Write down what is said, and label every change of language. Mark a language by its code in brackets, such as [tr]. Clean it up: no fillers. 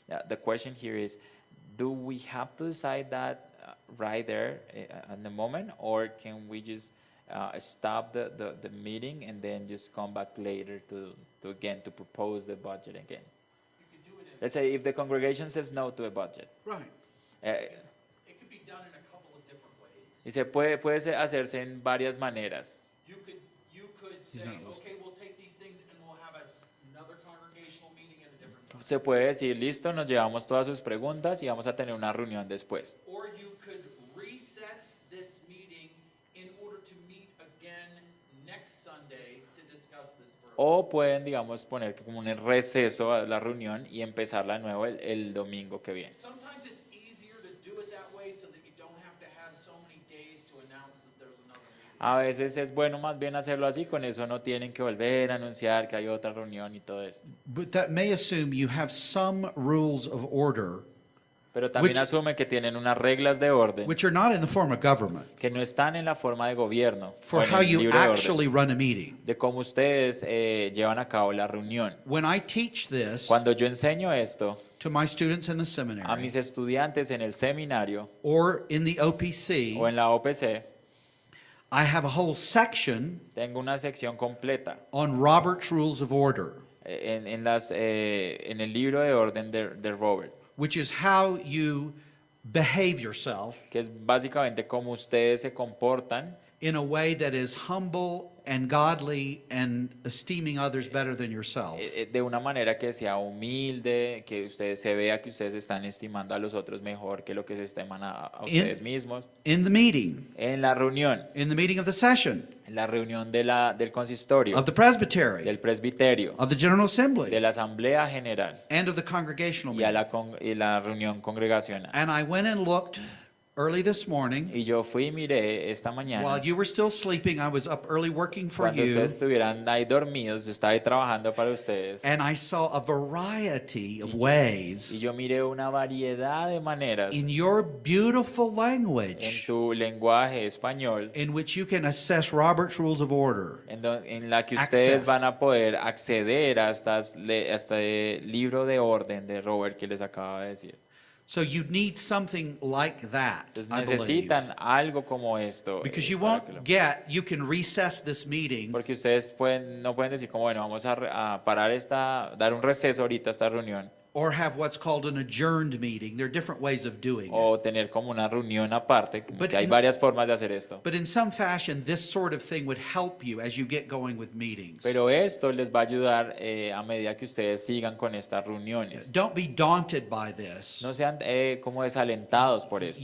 [en] The question here is, do we have to decide that right there at the moment, or can we just stop the meeting and then just come back later to again to propose the budget again? You could do it in, Let's say if the congregation says no to a budget. Right. it could be done in a couple of different ways. [es] Y puede hacerse en varias maneras. [en] You could say, not listening. okay, we'll take these things and we'll have another congregational meeting at a different time. [es] Se puede decir, listo, nos llevamos todas sus preguntas y vamos a tener una reunión después. [en] Or you could recess this meeting in order to meet again next Sunday to discuss this further. [es] O pueden, digamos, poner como un receso a la reunión y empezarla de nuevo el domingo que viene. [en] Sometimes it's easier to do it that way so that you don't have to have so many days to announce that there's another meeting. [es] A veces es bueno más bien hacerlo así, con eso no tienen que volver a anunciar que hay otra reunión y todo esto. [en] But that may assume you have some rules of order [es] Pero también [en] Which- [es] asume que tienen unas reglas de orden [en] which are not in the form of government [es] que no están en la forma de gobierno [en] for [es] o en [en] how [es] el [en] you [es] libro de orden, [en] actually run a meeting. [es] de cómo ustedes llevan a cabo la reunión. [en] When I teach this [es] Cuando yo enseño esto [en] to my students in the [es] a [en] seminary [es] mis estudiantes en el seminario [en] or in the OPC, [es] o en la OPC, [en] I have a whole section [es] tengo una sección completa [en] on Robert's Rules of Order, [es] en el libro de orden de Robert, [en] which is how you behave yourself [es] que es básicamente cómo ustedes se comportan [en] in a way that is humble and godly and esteeming others better than yourself. [es] de una manera que sea humilde, que ustedes se vea que ustedes están estimando a los otros mejor que lo que se estiman a ustedes mismos. [en] In the meeting, [es] En la reunión, [en] in the meeting of the session, [es] en la reunión del consistorio, [en] of the presbytery, [es] del presbiterio, [en] of the General [es] de [en] Assembly, [es] la asamblea general [en] and of the congregational [es] y [en] meeting. [es] y la reunión congregacional. [en] And I went and looked early this morning. [es] Y yo fui y miré esta mañana, [en] While you were still sleeping, I was up early working for [es] cuando [en] you. [es] ustedes estuvieran ahí dormidos, yo estaba ahí trabajando para ustedes. [en] And I saw a variety of [es] Y [en] ways [es] yo miré una variedad de maneras [en] in your beautiful [es] en [en] language [es] tu lenguaje español [en] in which you can assess Robert's Rules of Order. [es] en la que ustedes [en] Access. [es] van a poder acceder a este libro de orden de Robert que les acaba de decir. [en] So you need something like that, [es] Entonces [en] I believe. [es] necesitan algo como esto. [en] Because you [es] para que [en] won't get, you can recess this meeting [es] porque ustedes no pueden decir como, bueno, vamos a parar dar un receso ahorita a esta reunión, [en] or have what's called an adjourned meeting. There are different ways of doing it. [es] o tener como una reunión aparte, [en] But [es] que hay [en] in- [es] varias formas de hacer esto. [en] But in some fashion, this sort of thing would help you as you get going with meetings. [es] Pero esto les va a ayudar a medida que ustedes sigan con estas reuniones. [en] Don't be daunted by this. [es] No sean como desalentados por esto.